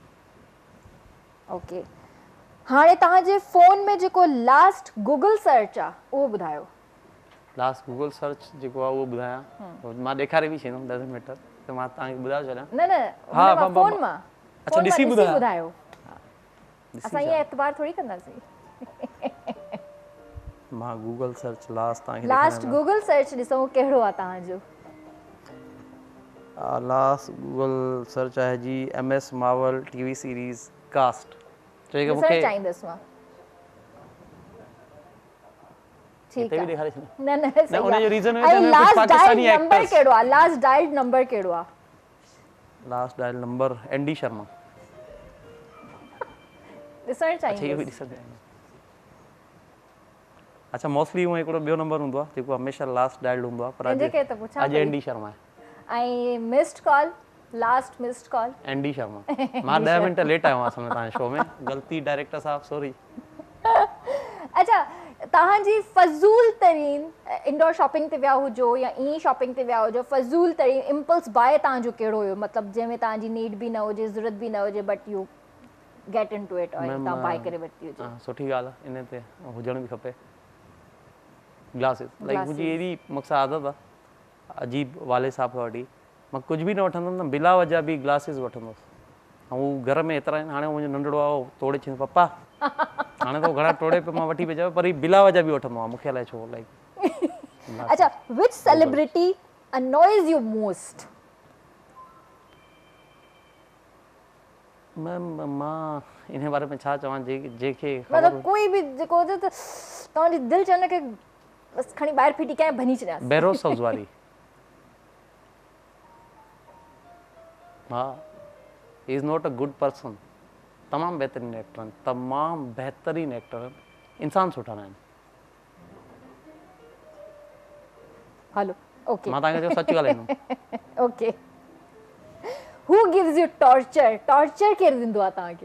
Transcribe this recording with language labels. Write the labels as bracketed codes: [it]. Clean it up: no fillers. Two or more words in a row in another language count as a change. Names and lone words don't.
[sd] ओके, हाणे तव्हांजे फ़ोन में जेको [en] last Google search [sd] आहे उहो ॿुधायो। [en] last Google search [sd] जेको आहे उहो ॿुधायां, मां ॾेखारे बि छॾींदुमि 10 मिनट त मां तव्हांखे ॿुधाए छॾियां। न फ़ोन मां। अच्छा ॾिसी ॿुधायो। असां ईअं एतबार थोरी कंदासीं। मां [en] Google search last Google search [sd] ॾिसूं कहिड़ो आहे तव्हांजो। [en] last Google search [sd] आहे जी [en] Ms Marvel TV series cast. [sd] चएगा मूंखे चाहींदसि मां। [ur] ٹھیک ہے. [sd] न उन जो रीजन है कि [en] Pakistani actors. [sd] नंबर केड़ो आहे? [en] last dialled number [sd] केड़ो आहे? [en] last dial number [sd] एनडी शर्मा। ॾिसणु अच्छा इहो चाहींदसि। बि ॾिसंदा आहिनि। अच्छा मोस्टली हूअं हिकिड़ो ॿियो नंबर हूंदो आहे जेको हमेशह [en] last dial [sd] हूंदो आहे, पर कंहिंजे अॼु खे त पुछां अॼु पई। एनडी शर्मा आहे। ऐं [en] missed call, last missed call [sd] एनडी शर्मा। मां 10 मिनट लेट आयो आहियां तव्हांजे शो में, ग़लती डायरेक्टर साहब सॉरी। अच्छा तव्हांजी फज़ूल तरीन [en] indoor shopping [sd] ते विया हुजो या ईअं शॉपिंग ते विया हुजो, फज़ूल तरीन [en] impulse buy [sd] तव्हांजो कहिड़ो हुयो, मतिलबु जंहिंमें तव्हांजी नीड बि न हुजे, ज़रूरत बि न हुजे, [en] but you get into it और [sd] मैम, तव्हां बाय करे वरिती हुजे? हाँ सुठी ॻाल्हि आहे, इन ते हुजण बि खपे। ग्लासिस लाइक मुंहिंजी अहिड़ी मूंसां आदत आहे अजीब वाले साहब खां वठी, मां कुझु बि न वठंदुमि न बिला वजह बि ग्लासिस वठंदुसि। ऐं हू घर में एतिरा आहिनि, हाणे मुंहिंजो नंढड़ो आहे उहो तोड़े छॾींदो पप्पा, हाणे त घणा तोड़े पियो, मां वठी पियो चयो, पर ही बिला वजह बि वठंदो आहे, मूंखे अलाए छो लाइक। [en] अच्छा which celebrity annoys you most? [sd] मैम मां इन बारे में छा चवां, जंहिंखे मतलब [ur] کوئی بھی [sd] जेको हुजे त तव्हांजी दिलि चवंदे की बस खणी ॿाहिरि फिटी कयां भञी छॾियांसि। [en] बेरोज़ सब्ज़वारी। he is not a good person. [sd] तमामु बहितरीन एक्टर आहिनि, तमामु बहितरीन एक्टर आहिनि, इंसान सुठा न आहिनि। [en] hello okay [sd] मां तव्हांखे चयो सच ॻाल्हाईंदुमि। [en] okay who gives you torture? [sd] टॉर्चर केरु ॾींदो आहे तव्हांखे?